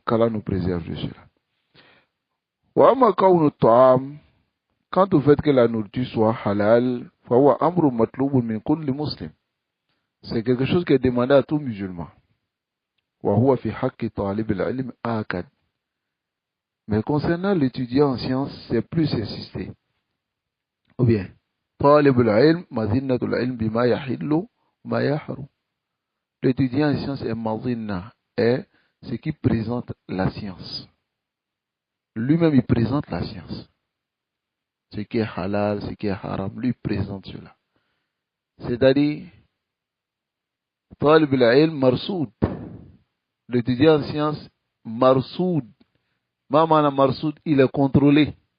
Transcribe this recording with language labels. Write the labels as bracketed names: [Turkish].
[French] Qu'Allah nous préserve de cela. [Arabic] Wa amma kawnu ta'am, [French] quant au fait que la nourriture soit halal, [Arabic] فهو أمر مطلوب من كل مسلم. [French] C'est quelque chose qui est demandé à tout musulman. [Arabic] وهو في حق طالب العلم آكد. [French] Mais concernant l'étudiant en sciences, c'est plus insisté. Ou bien, [Arabic] طالب العلم مظنة العلم بما يحل وما يحرم. [French] L'étudiant en sciences est mazina, est ce qui présente la science. Lui-même, il présente la science. Ce qui est halal, ce qui est haram, lui présente cela. C'est-à-dire, [Arabic] طالب العلم مرصود. [French] L'étudiant en sciences, marsoud. Maman marsoud, il est contrôlé.